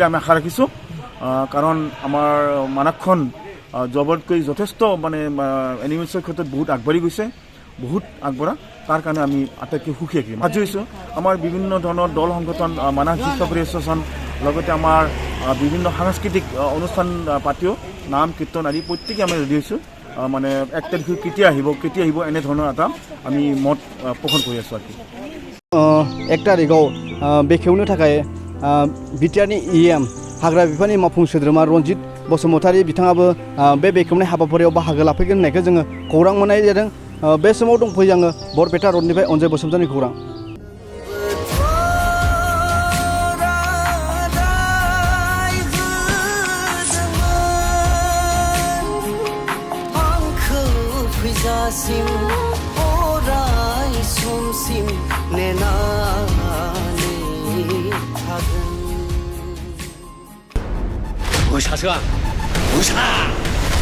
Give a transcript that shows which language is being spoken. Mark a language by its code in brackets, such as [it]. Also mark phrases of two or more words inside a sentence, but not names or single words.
[as] আমি আশা ৰাখিছোঁ কাৰণ আমাৰ মানসখন জবতকৈ যথেষ্ট মানে এনিমেলছৰ ক্ষেত্ৰত বহুত আগবাঢ়ি গৈছে বহুত আগবঢ়া তাৰ কাৰণে আমি আটাইতকৈ সুখী সাজু হৈছোঁ আমাৰ বিভিন্ন ধৰণৰ দল সংগঠন মানস শিক্ষাগুৰু এছ'চিয়েশ্যন লগতে আমাৰ বিভিন্ন সাংস্কৃতিক অনুষ্ঠান পাতিও নাম কীৰ্তন আদি প্ৰত্যেকেই আমি ৰেডি হৈছোঁ মানে 1 তাৰিখ কেতিয়া আহিব এনেধৰণৰ এটা আমি মত পোষণ কৰি আছোঁ আৰু [brx] 1 तारिखआव बेखेवनो थाखाय बिटिआरनि EM हाग्रा बिफाननि मावफुं सोद्रोमा रनजित बसुमतारी बिथाङाबो बे बेखेवनाय हाबाफारियाव बाहागो लाफैगोन होननायखौ जोङो खौरां मोननाय जादों बे समाव दंफैयो आङो बरपेटा रडनिफ्राय अनजय बसुमतारीनि खौरां अराय समसिम नेनानै थागोन मोसासो आं मोसा